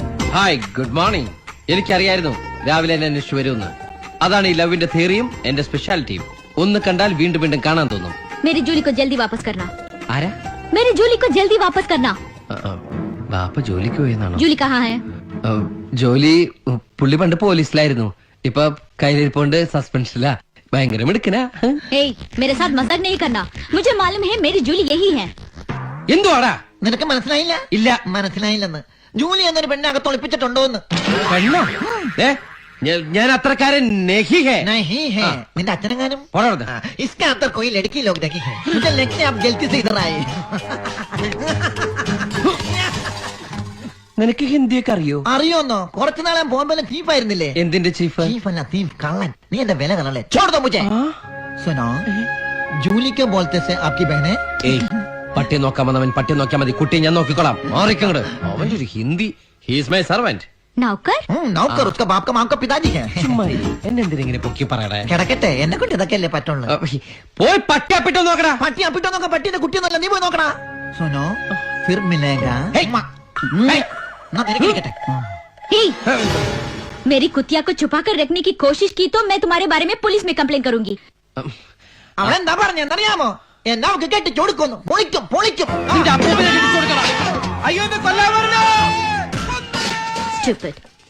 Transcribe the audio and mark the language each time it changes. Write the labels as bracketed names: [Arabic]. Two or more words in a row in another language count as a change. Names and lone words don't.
[English] Hi good morning. [Malayalam] എനിക്കറിയായിരുന്നു രാവിലെ എന്നെ അന്വേഷിച്ചു വരുമെന്ന്. അതാണ് ഈ ലവിന്റെ തിയറിയും എന്റെ സ്പെഷ്യാലിറ്റിയും. ഒന്ന് കണ്ടാൽ വീണ്ടും വീണ്ടും കാണാൻ തോന്നും. [Hindi] मेरी जूली को जल्दी वापस करना. [Malayalam] ആരാ? [Hindi] मेरी जूली को जल्दी वापस करना. [Malayalam] ബാപ്പ ജോലിക്ക് പോയെന്നാണോ? [Hindi] जूली कहाँ है? [Malayalam] ജോലി പുള്ളി പണ്ട് പോലീസിലായിരുന്നു. ഇപ്പൊ കയ്യിലിരിപ്പോണ്ട് സസ്പെൻഷനിലാ. ഭയങ്കര മിടുക്കനാ. [Hindi] ए, मेरे साथ मजाक नहीं करना. मुझे मालूम है मेरी जूली यही है. [Malayalam] എന്തുവാടാ? നിനക്ക് മനസ്സിലായില്ല? ഇല്ല. മനസ്സിലായില്ലെന്ന്. ജൂലി എന്നൊരു പെണ്ണെ അകത്ത് ഒളിപ്പിച്ചിട്ടുണ്ടോന്ന്. പെണ്ണോ? ഞാൻ അത്രക്കാരൻ [Hindi] नहीं है. नहीं है. [Malayalam] നിന്റെ അച്ഛനെങ്ങാനും? പോടാ. [Hindi] इसके अंदर कोई लड़की लोग देखी है. मुझे लगता है आप गलती से इधर आए. [Malayalam] നിനക്ക് ഹിന്ദിയൊക്കെ അറിയോ? അറിയോന്നോ? കുറച്ചു നാളെ ബോംബെയിലെ ചീഫായിരുന്നില്ലേ? എന്തിന്റെ ചീഫ്? ചീഫല്ല, ചീഫ് കള്ളൻ. നീ എന്റെ വില കളല്ലേ? [Hindi] छोड़ दो मुझे. सुनो, जूली के बोलते से आपकी बहने? [Malayalam] ഏയ്, പട്ടിയെ നോക്കാൻ വന്നവൻ പട്ടിയെ നോക്കിയാൽ മതി. കുട്ടിയെ ഞാൻ നോക്കിക്കോളാം. മാറിക്കങ്ങട്. അവന്റെ ഒരു ഹിന്ദി. [English] he's my servant. [Hindi] नौकर? नौकर उसका बाप का माम का पिताजी है. [Malayalam] എന്നെന്തിനെ പൊക്കി പറയടേ? കിടക്കട്ടെ, എന്നെ കൊണ്ട് ഇതൊക്കെയല്ലേ പറ്റുള്ളൂ. പോയി പട്ടി അപ്പിട്ടോ നോക്കടാ. പട്ടി അപ്പിട്ടോ നോക്കാം. പട്ടിയുടെ കുട്ടിയൊന്നുമല്ല, നീ പോയി നോക്കടാ. [Hindi] सुनो, फिर मिलेगा. ना मेरे किरकटे. ए, मेरी कुतिया को छुपा कर रखने की कोशिश की तो मैं तुम्हारे बारे में पुलिस में कंप्लेन करूंगी. [Malayalam] അവൻ എന്താ പറഞ്ഞെന്നറിയാമോ? എന്നാ ഒക്കെ കെട്ടി ചൊടുക്കുന്നു. പൊളിക്കും പൊളിക്കും. നിന്റെ അപ്പൂപ്പനെ കെട്ടിച്ചു കൊടുക്കടാ. അയ്യോ, എന്നെ കൊല്ലാൻ വരണോ? [English] Stupid.